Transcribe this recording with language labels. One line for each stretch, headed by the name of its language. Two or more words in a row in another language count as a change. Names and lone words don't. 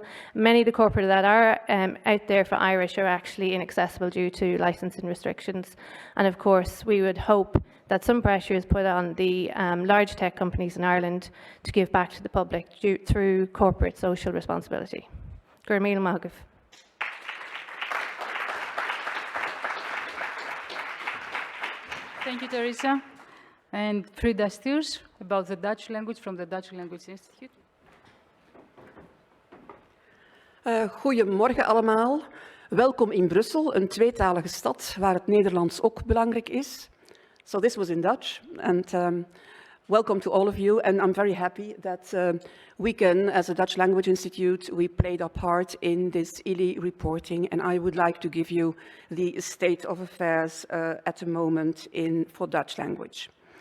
English: Many of the corpora that are out there for Irish are actually inaccessible due to licensing restrictions. And of course, we would hope that some pressure is put on the large tech companies in Ireland to give back to the public through corporate social responsibility.
Irish: Gur míle maith.
English: Thank you, Teresa. And Frida Stiers about the Dutch language from the Dutch Language Institute.
Dutch: Goedemorgen allemaal. Welkom in Brussel, een tweetalige stad waar het Nederlands ook belangrijk is.
English: So this was in Dutch, and welcome to all of you, and I'm very happy that we can, as a Dutch Language Institute, we played our part in this ILI reporting, and I would like to give you the state of affairs at the moment for Dutch language.